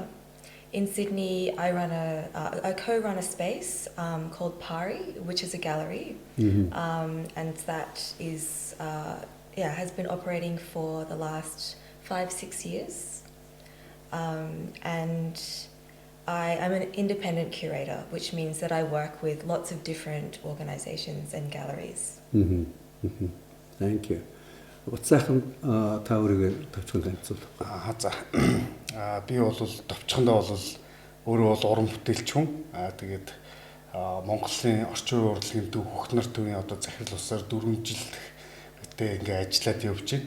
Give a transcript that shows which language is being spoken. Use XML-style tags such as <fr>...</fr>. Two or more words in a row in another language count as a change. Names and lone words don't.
<en>In Sydney, I co-run a space called Pari, which is a gallery, and that is has been operating for the last 5-6 years. And I am an independent curator, which means that I work with lots of different organisations and galleries. Thank you.</en> <mn>Батсайхан та өөрийгөө товчхон танилцуул. За. Би бол товчхондоо бол өөрөө бол уран бүтээлч хүн. Тэгээд Монголын орчин үеийн урлагийн төв хөхнөр төвийн одоо захирал усаар 4 жил гэдэг ингээ ажиллаад явж байна.</mn>